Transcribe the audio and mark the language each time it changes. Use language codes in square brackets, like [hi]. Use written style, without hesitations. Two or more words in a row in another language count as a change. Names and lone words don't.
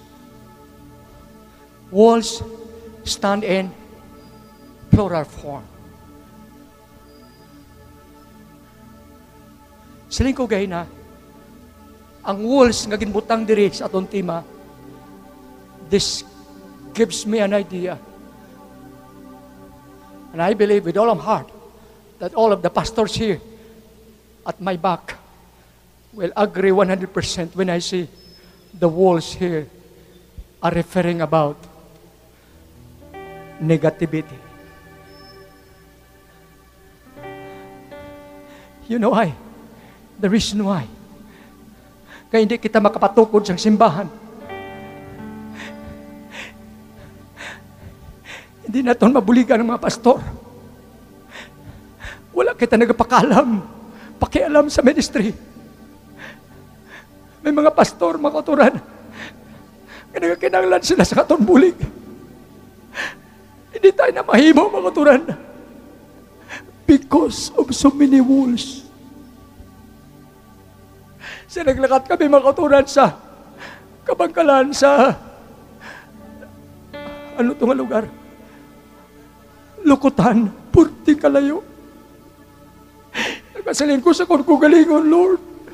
[en] Walls stand in plural form. [hil] Siling ko gay na, ang walls nga ginbutang diri sa atong tema, [en] this gives me an idea. And I believe with all of my heart that all of the pastors here at my back will agree 100% when I say the walls here are referring about negativity. You know why? The reason why. [hil] Kaya hindi kita makapatukod sa simbahan. [tl] Hindi natin mabuligan ng mga pastor. [hil] Wala kita nagpakalam, pakialam sa ministry. May mga pastor, mga kauturan, kinanglan sila sa katong bulig. Hindi tayo na mahimo, mga kauturan. [en] Because of so many walls. [hil] Sinaglakat kami, mga kauturan, sa Kabangkalan, sa [tl] ano itong lugar? [hil] Lukutan, purti kalayo. Nagpasaling ko sa kagalingon, Lord.